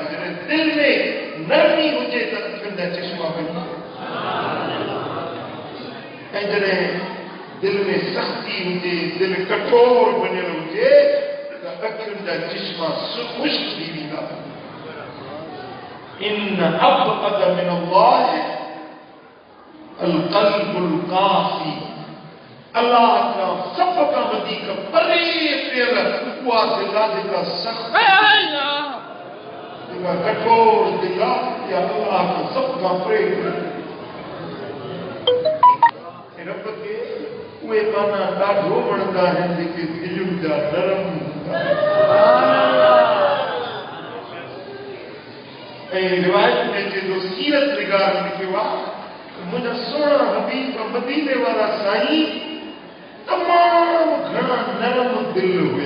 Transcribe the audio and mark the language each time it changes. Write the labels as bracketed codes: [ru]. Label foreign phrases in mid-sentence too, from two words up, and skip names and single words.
[sd] जॾहिं दिलि में नरमी हुजे त अखियुनि जा चश्मा बनी। ऐं जॾहिं दिलि में सख़्ती हुजे, दिलि कठोर बनियल हुजे त अखियुनि जा चश्मा खुश्क थी वेंदा। [ar] إن أبعد من الله القلب القاسي. [sd] अल्लाह का सब का वधीक परे पियल उहा दिलि आहे जेका सख़्त, जेका कठोर दिलि आहे, या अल्लाह का सब का परे। रब खे उहे माना ॾाढो वणंदा आहिनि जेके दिलुनि जा नरम हूंदा आहिनि। ऐं रिवायत में जेको सीरत निगार लिखियो आहे, मुंहिंजा सुहिणा हबीब मदीने वारा साईं तमामु घणा नरम दिल हुया।